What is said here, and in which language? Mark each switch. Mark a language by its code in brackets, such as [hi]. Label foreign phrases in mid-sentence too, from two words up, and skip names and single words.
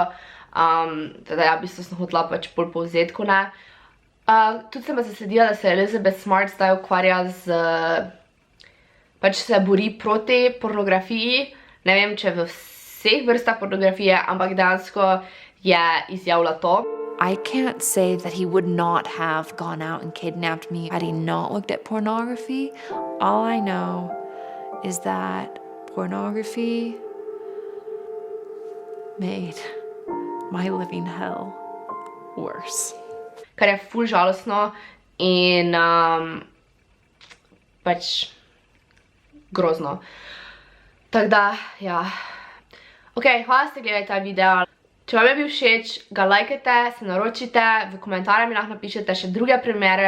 [sl] Teda ja, v bistvu sem hotela pač bolj povzetku, ne. Tudi sem pa zasledila, da se Elizabeth Smart zdaj ukvarja pač se bori proti pornografiji. Ne vem, če v vseh vrstah pornografije, ampak dejansko je izjavila to. [en] I can't say that he would not have gone out and kidnapped me had he not looked at pornography. All I know is that pornography made my living hell worse. [sl] Kar je ful žalostno in pač grozno. Tako da, ja. Ok, hvala, da ste gledali ta video. Če vam je bil všeč, ga lajkajte, se naročite, v komentarje mi lahko napišete še druge primere.